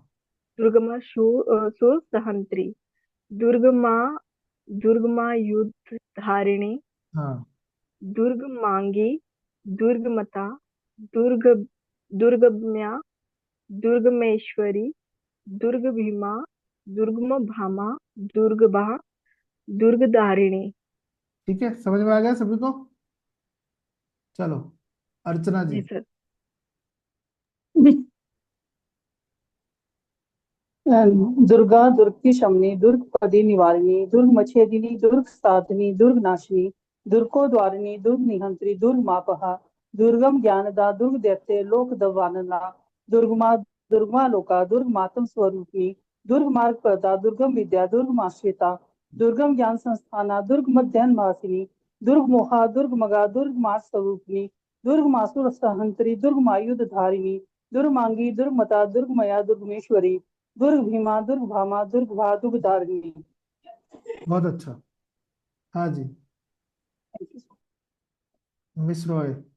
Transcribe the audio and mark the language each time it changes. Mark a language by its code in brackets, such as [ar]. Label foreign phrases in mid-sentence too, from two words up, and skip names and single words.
[sa] दुर्गमाशूर सहंत्री, दुर्गमा दुर्गमा युद्ध धारिणी, [hi] हाँ। [sa] दुर्ग मांगी, दुर्गमता, दुर्ग दुर्गम्या, दुर्गमेश्वरी, दुर्ग भीमा, दुर्गम भामा, दुर्गभा, दुर्गदारिणी। [hi] ठीक है, समझ में आ गया सभी को? चलो अर्चना जी। जी सर। [sa] दुर्गा दुर्ग की शमनी, दुर्ग पदी निवारिणी, दुर्ग मच्छेदिनी, दुर्ग साधनी, दुर्ग नाशिनी, दुर्गो द्वारिणी, दुर्ग निहंत्री, दुर्ग मापहा, दुर्गम ज्ञानदा, दुर्ग दैत्य लोक दवानला, दुर्गमा दुर्गमा लोका, दुर्ग मातम स्वरूपिणी, दुर्ग मार्ग प्रदा, दुर्गम विद्या, दुर्ग माश्रिता, दुर्गम ज्ञान संस्थाना, दुर्ग मध्यान्ह भासिनी, दुर्ग मोहा, दुर्ग मगा, दुर्ग मास स्वरूपिणी, दुर्ग मासुर सहंत्री, दुर्ग मायुध धारिणी, दुर्ग मांगी, दुर्ग मता, दुर्ग मया, दुर्गमेश्वरी, दुर्ग भीमा, दुर्ग भामा, दुर्ग भा, दुर्ग धारिणी। [hi] बहुत अच्छा। हाँ जी, मिस रॉय।